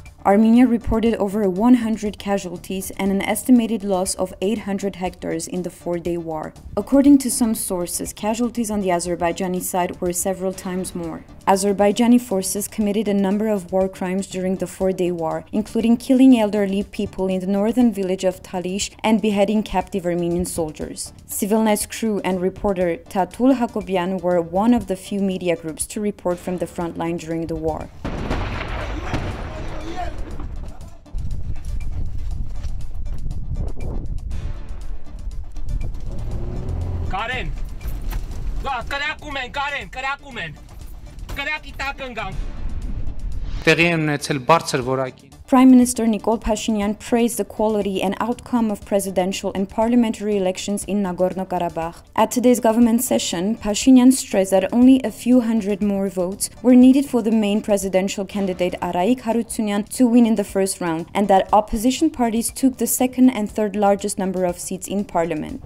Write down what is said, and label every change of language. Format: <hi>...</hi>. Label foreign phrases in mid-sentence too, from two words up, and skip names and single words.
<en>Armenia reported over 100 casualties and an estimated loss of 800 hectares in the four-day war. According to some sources, casualties on the Azerbaijani side were several times more. Azerbaijani forces committed a number of war crimes during the four-day war, including killing elderly people in the northern village of Talish and beheading captive Armenian soldiers. ՍիվիլNeթ's crew and reporter Tatul Hakobian were one of the few media groups to report from the front line during the war. Karen, Karen,</en> <hy>Կարակի տակ ընկան։ Տեղի են ունեցել բարձր որակի</hy> <en>Prime Minister Nikol Pashinyan praised the quality and outcome of presidential and parliamentary elections in Nagorno-Karabakh. At today's government session, Pashinyan stressed that only a few hundred more votes were needed for the main presidential candidate Arayik Harutyunyan to win in the first round, and that opposition parties took the second and third largest number of seats in parliament.</en>